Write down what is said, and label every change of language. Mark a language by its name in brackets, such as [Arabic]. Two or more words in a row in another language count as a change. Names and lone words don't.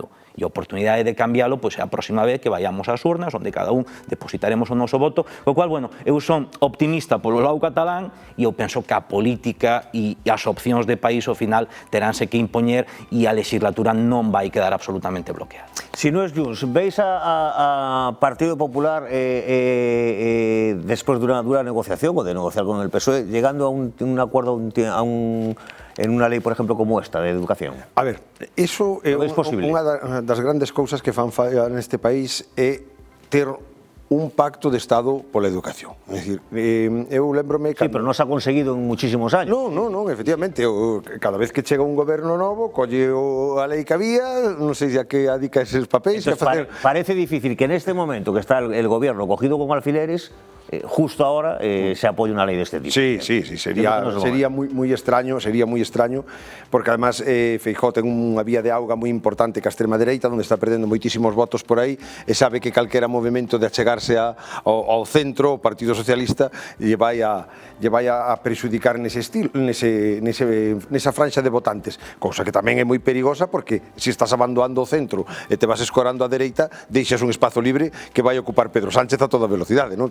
[Galician] E a oportunidade de cambiálo pois é a próxima vez que vayamos ás urnas, onde cada un depositaremos o noso voto, co cual, bueno, eu son optimista polo lado catalán e eu penso que a política e as opcións de país ao final teránse que impoñer e a legislatura non vai quedar absolutamente bloqueada. [Spanish] Si no es Junts, ¿veis a Partido Popular después de una dura negociación o de negociar con el PSOE llegando a un acuerdo en una lei, [Galician] por exemplo, como esta, de educación? A ver, iso é unha das grandes cousas que fan fallar neste país é ter un pacto de Estado pola educación. É dicir, eu lembrome... [Spanish] Sí, pero non se ha conseguido en muchísimos años. [Galician] Non, efectivamente. Cada vez que chega un goberno novo, colle a lei que había, non sei a que adica eses papéis. [Spanish] Entonces, parece difícil que en este momento que está el gobierno cogido con alfileres, justo ahora se apoye una ley de este tipo. Sí, sería muy extraño, porque además [Galician] Feijóo ten unha vía de auga moi importante que a extrema dereita, onde está perdendo moitísimos votos por aí, e sabe que calquera movimento de achegarse ao centro, o Partido Socialista, lle vai a perxudicar nesa franxa de votantes, cousa que tamén é moi perigosa, porque se estás abandonando o centro e te vas escorando á dereita, deixas un espazo libre que vai ocupar Pedro Sánchez a toda velocidade, non?